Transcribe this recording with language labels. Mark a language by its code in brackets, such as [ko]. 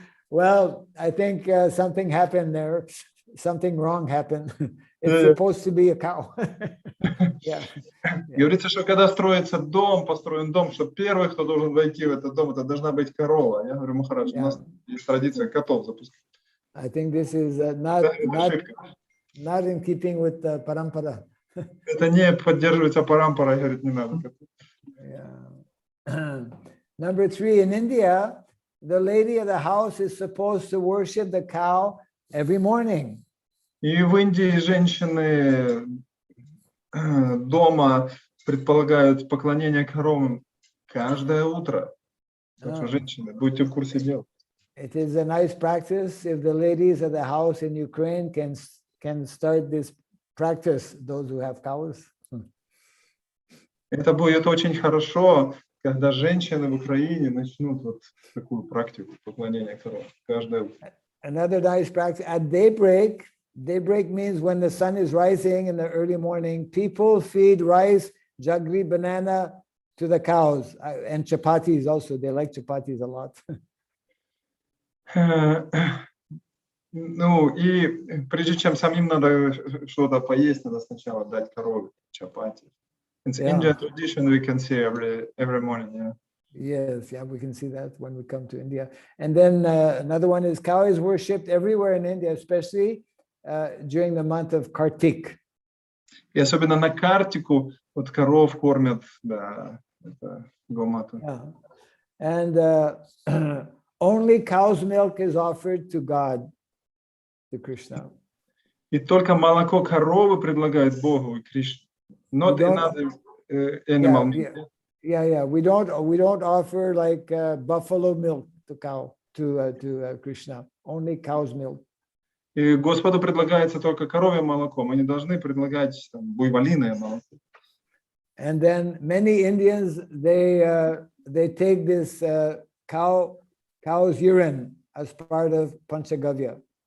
[en] Well, I think something happened there. Something wrong happened. It's supposed to be a cow. Yeah. [ru] Говорится, что когда строится дом, построен дом, что первый, кто должен войти в этот дом, это должна быть корова. Я говорю, Махарадж, у нас есть традиция котов запускать. [en] I think this is not in keeping with the parampara. [ru] Это не поддерживается парампарой, говорит, не надо. [en] Yeah. Number 3, in India, the lady of the house is supposed to worship the cow every morning. [ru] И в Индии женщины дома предполагают поклонение коровам каждое утро. Так что, женщины, будьте в курсе дела. [en] It is a nice practice if the ladies of the house in Ukraine can start this practice, those who have cows. [ru] Это будет очень хорошо, когда женщины в Украине начнут вот такую практику поклонения коровам каждое утро. [en] Another nice practice at daybreak. Daybreak means when the sun is rising in the early morning, people feed rice, jaggery, banana to the cows, and chapatis also. They like chapatis a lot. [ru] Ну и прежде чем самим надо что-то поесть, надо сначала дать корове чапати. [en] It's Indian tradition we can see every morning. Yeah. Yes, yeah, we can see that when we come to India. And then another one is cow is worshipped everywhere in India, especially during the month of Kartik. [ru] И особенно на Картику вот коров кормят, да, это гомату. [en] Yeah. And only cow's milk is offered to God, to Krishna. [ru] И только молоко коровы предлагают Богу и Кришне. [en] Not another animal milk. Yeah. We don't offer like buffalo milk to cow to Krishna. Only cow's milk. [ru] И Господу предлагается только коровье молоко. Мы не должны предлагать там, буйволиное молоко. [en] And then many Indians they take this cow's urine as part of Panchagavya.